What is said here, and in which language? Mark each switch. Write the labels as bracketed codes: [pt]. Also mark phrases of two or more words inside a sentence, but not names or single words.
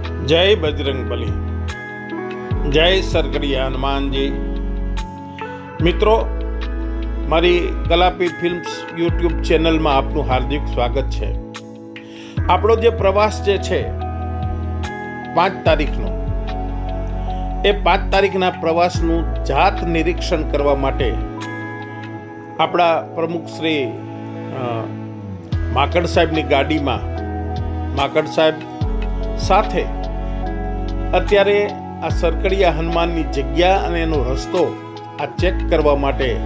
[hi] जय बजरंगबली, जय सरकड़िया हनुमान जी। मित्रों, मारी कलापी फिल्म्स यूट्यूब चेनल में आपनु हार्दिक स्वागत है। [gu] આપણો જે પ્રવાસ જે છે 5 તારીખનો, એ 5 તારીખના પ્રવાસનું જાત નિરીક્ષણ કરવા માટે આપણા પ્રમુખ શ્રી માકડ સાહેબની ગાડીમાં માકડ સાહેબ સાથે અત્યારે આ સરકડિયા હનુમાનની જગ્યા અને એનો રસ્તો આ ચેક કરવા માટે